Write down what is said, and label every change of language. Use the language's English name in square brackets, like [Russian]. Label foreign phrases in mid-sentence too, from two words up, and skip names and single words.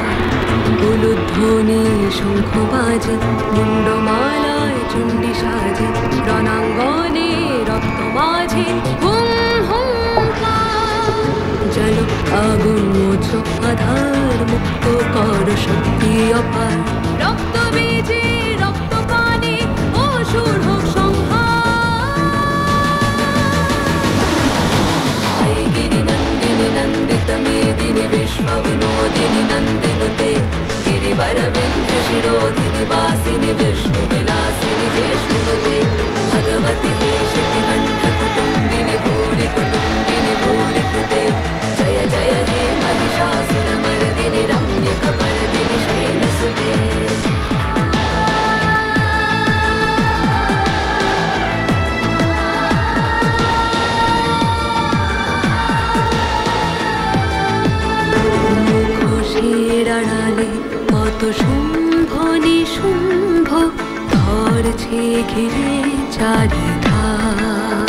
[Bangla] উলুধ্বনি শঙ্খ বাজে মুন্ডমালায় চণ্ডী সাজে রণাঙ্গনে রক্ত মাঝে হুম হুঙ্কার। জল আগুন মোচ আধার মুক্ত কর শক্তি অপার। রক্ত বীজে রক্ত পানে অসুর হোক সংহার। [Sanskrit] नन्दित मेदिनि विश्वविनोदिनि नन्दिनुते गिरिवरविन्ध्य शिरोधिनि वासिनि विष्णुविलासिनि ज्येष्ठुनुते भगवति शितिकण्ठकुटुम्बिनि भूरि कुटुम्बिनि भूरि कृते जय जय हे महिषासुरमर्दिनि रम्यकपर्दिनि शैलसुते। [Bangla] আড়ালে কত শুম্ভ নিশুম্ভ ধরছে ঘিরে চারিধার।